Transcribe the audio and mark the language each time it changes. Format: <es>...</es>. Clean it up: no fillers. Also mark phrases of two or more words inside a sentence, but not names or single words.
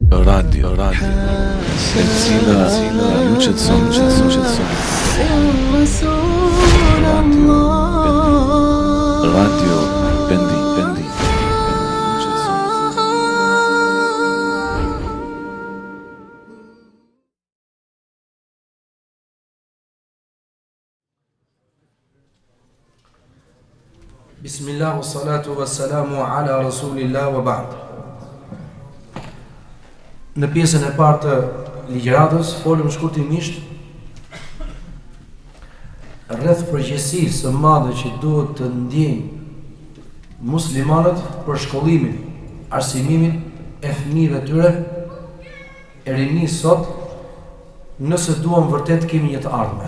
<sq>Radio, e cila ju qetëson. Radio Bendi.</sq> <ar>بسم الله والصلاة والسلام على رسول الله وبعد.</ar> <sq>Në pjesën e parë të ligjëratës folëm shkurtimisht rreth përgjegjësisë së madhe që duhet të ndjejnë muslimanët për shkollimin, arsimimin e fëmijëve të tyre e rinisë sot, nëse duam vërtet kemi një të ardhme.</sq>